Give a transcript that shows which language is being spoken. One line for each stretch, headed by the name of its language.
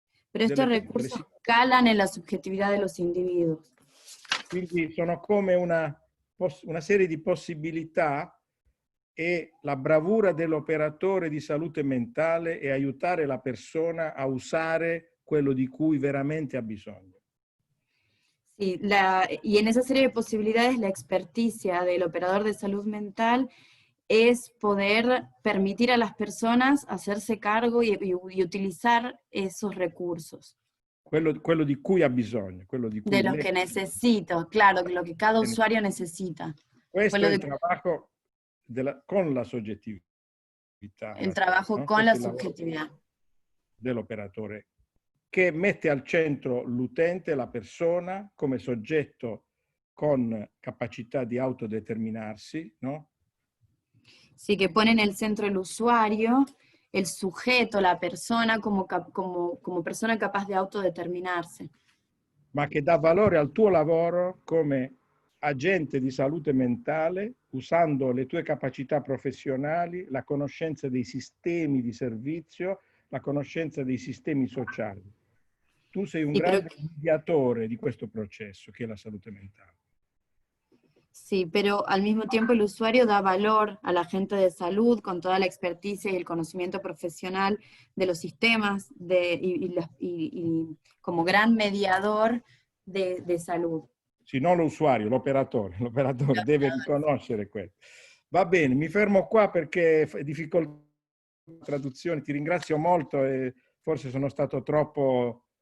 Spanish: Pero estos recursos calan en la subjetividad de los individuos.
Italian: Quindi sono come una serie di possibilità e la bravura dell'operatore di salute mentale è aiutare la persona a usare quello di cui veramente ha bisogno.
Spanish: Sí, y en esa serie de posibilidades la experticia del operador de salud mental es poder permitir a las personas hacerse cargo y utilizar esos recursos.
Italian: Quello di cui ha bisogno.
Spanish: De los que necesito, claro, lo que cada usuario necesita.
Italian: Questo è il
Spanish: trabajo
Italian: con la soggettività.
Spanish: El trabajo, ¿no? Con la subjetividad.
Italian: Dell'operatore, che mette al centro l'utente, la persona, come soggetto con capacità di autodeterminarsi, no?
Spanish: Sí, que pone en el centro el usuario, el sujeto, la persona como persona capaz de
Italian: autodeterminarsi. Ma che dà valore al tuo lavoro come agente di salute mentale, usando le tue capacità professionali, la conoscenza dei sistemi di servizio, la conoscenza dei sistemi sociali. Tu sei un grande mediatore di questo processo che è la salute mentale.
Spanish: Sí, pero al mismo tiempo el usuario da valor a la gente de salud con toda la experticia y el conocimiento profesional de los sistemas y como gran mediador de salud.
Italian: Sì, non l'usuario, l'operatore. L'operatore deve riconoscere questo. Va bene, mi fermo qua perché è difficoltà di traduzione. Ti ringrazio molto e forse sono stato troppo...